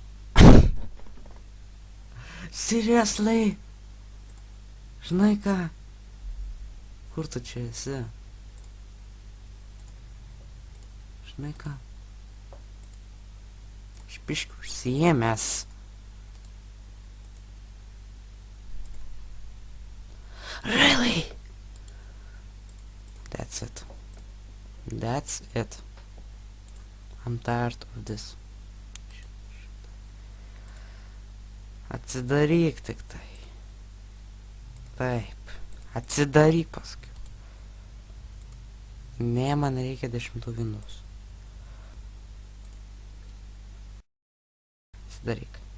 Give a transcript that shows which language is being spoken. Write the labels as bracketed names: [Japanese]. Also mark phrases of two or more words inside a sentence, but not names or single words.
[English] Seriously? [Lithuanian] Žinai ką? Kur tu čia esi? Žinai ką? Aš biškį užsiėmęs. [English] Really? That's it. That's it. I'm tired of this. [Lithuanian] Atsidaryk tik tai. Taip. Atsidaryk paskui. Ne, man reikia 10 Windows. Atsidaryk.